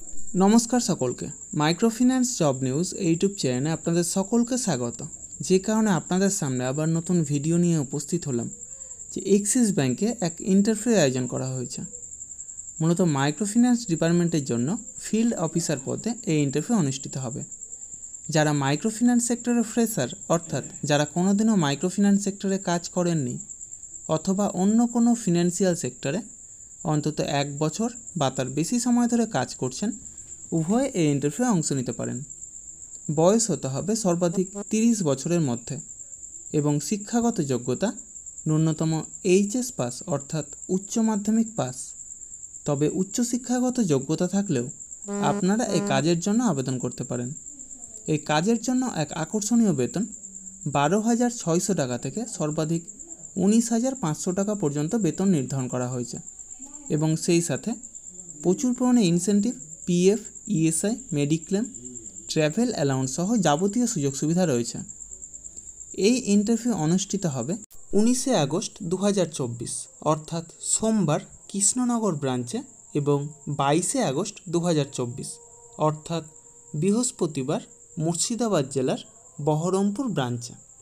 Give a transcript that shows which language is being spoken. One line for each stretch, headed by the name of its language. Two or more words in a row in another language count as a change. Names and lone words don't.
Bangla: নমস্কার সকলকে মাইক্রোফিনান্স জব নিউজ ইউটিউব চ্যানে আপনাদের সকলকে স্বাগত। জে কারণে আপনাদের সামনে আবার নতুন ভিডিও নিয়ে উপস্থিত হলাম যে এক্সিস ব্যাংকে এক ইন্টারভিউ আয়োজন করা হয়েছে। मूलत
English: microfinance department-er
Bangla: जन्य
English: field officer
Bangla: পদে এই ইন্টারভিউ অনুষ্ঠিত হবে। যারা
English: microfinance sector-e fresher
Bangla: অর্থাৎ যারা কোনোদিনও
English: microfinance sector-e
Bangla: কাজ করেননি অথবা অন্য কোনো
English: financial sector-e
Bangla: অন্তত এক বছর বা তার বেশি সময় ধরে কাজ করছেন উভয় এই ইন্টারভিউ অংশ নিতে পারেন। বয়স হতে হবে সর্বাধিক 30 বছরের মধ্য এবং শিক্ষাগত যোগ্যতা ন্যূনতম এইচএস পাস অর্থাৎ উচ্চ মাধ্যমিক পাস। তবে উচ্চ শিক্ষাগত যোগ্যতা থাকলেও আপনারা এই কাজের জন্য আবেদন করতে পারেন। এই কাজের জন্য এক আকর্ষণীয় বেতন 12,600 টাকা থেকে সর্বাধিক 19,500 টাকা পর্যন্ত বেতন নির্ধারণ করা হয়েছে এবং সেই সাথে প্রচুর পরিমাণে
English: incentive PF ESI mediclaim travel allowance
Bangla: सह যাবতীয় সুযোগ সুবিধা রয়েছে। এই ইন্টারভিউ অনুষ্ঠিত হবে 19 আগস্ট 2024 অর্থাৎ সোমবার কৃষ্ণনগর ব্রাঞ্চে এবং 22 আগস্ট 2024 অর্থাৎ বৃহস্পতিবার মুর্শিদাবাদ জেলার বহরমপুর ব্রাঞ্চে।